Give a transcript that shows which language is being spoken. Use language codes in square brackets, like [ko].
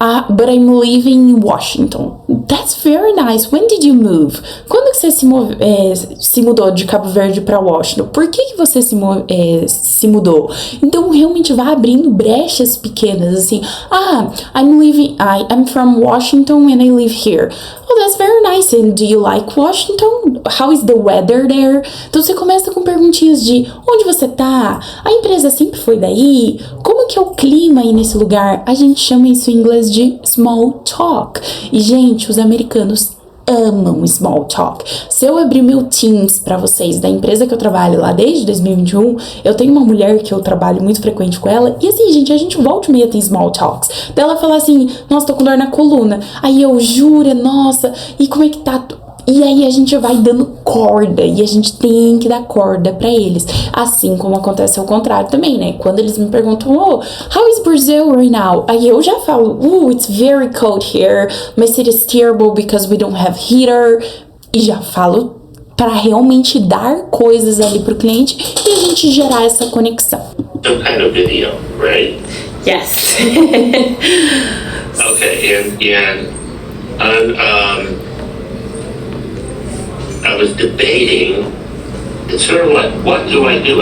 [en] But I'm living in Washington. That's very nice. When did you move? [pt] Quando que você se mudou de Cabo Verde para Washington? Por que você se mudou? Então, realmente vai abrindo brechas pequenas, assim. [en] I'm from Washington and I live here. Oh, that's very nice. And do you like Washington? How is the weather there? [pt] Então, você começa com perguntinhas de onde você tá? A empresa sempre foi daí? Como que é o clima aí nesse lugar? A gente chama isso em inglês de small talk. E, gente, os americanos amam small talk. Se eu abrir meu Teams pra vocês, da empresa que eu trabalho lá desde 2021, eu tenho uma mulher que eu trabalho muito frequente com ela, e assim, gente, a gente volta e meia tem small talks. Daí ela fala assim, nossa, tô com dor na coluna. Aí eu, jura, nossa, e como é que tá? E aí a gente vai dando corda, e a gente tem que dar corda pra eles. Assim como acontece ao contrário também, né? Quando eles me perguntam, [en] how is Brazil right now? [pt] Aí eu já falo, [en] it's very cold here, my city is terrible because we don't have heater. [pt] E já falo para realmente dar coisas ali pro cliente e a gente gerar essa conexão. [en] Some kind of video, right? Yes. Okay, and I was debating, it's sort of like, what do I do?